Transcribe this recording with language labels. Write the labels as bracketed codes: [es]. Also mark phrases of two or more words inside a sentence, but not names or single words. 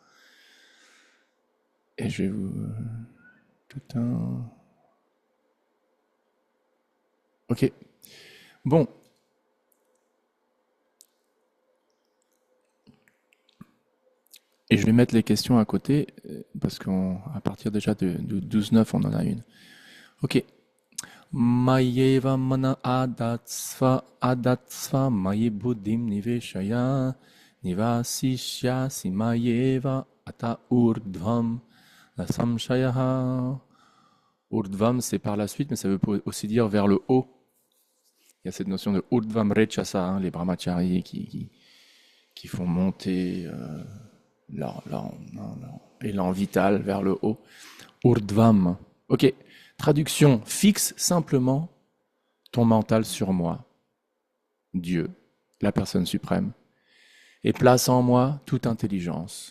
[fr] Et je vais vous tout un. Ok. Bon, et je vais mettre les questions à côté, parce qu'à partir déjà de 12.9, on en a une. Ok. [sa] मय्येव मन आधत्स्व मयि बुद्धिम् निवेशय निवसिष्यसि मय्येव अत ऊर्ध्वम् ल संशयः. [fr] Urdhvam, c'est par la suite, mais ça veut aussi dire vers le haut. Il y a cette notion de [sa] ऊर्ध्वम् रेचस, [fr] hein, les brahmacharis qui font monter leur élan vital vers le haut. Urdhvam. Ok. Traduction: fixe simplement ton mental sur moi, Dieu, la personne suprême, et place en moi toute intelligence.